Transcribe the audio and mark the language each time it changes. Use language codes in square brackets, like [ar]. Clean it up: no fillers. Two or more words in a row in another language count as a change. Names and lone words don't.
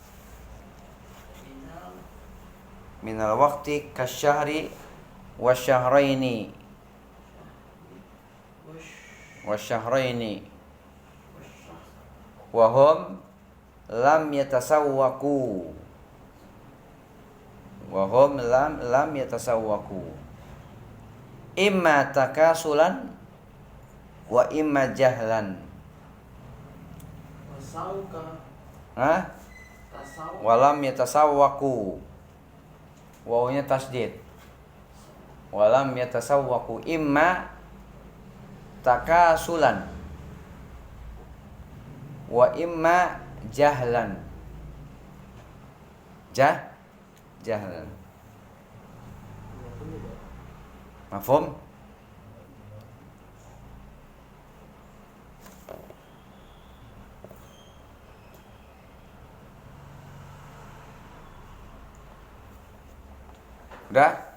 [ar] من الوقت كشهر وشهرين وهم لم يتسوكوا إما تكاسلا وإما جهلا. ولم يتسوكوا، واونيا تشديد. ولم يتسوكوا إما تكاسلا وإما جهلا. جهلا. مفهوم? Udah?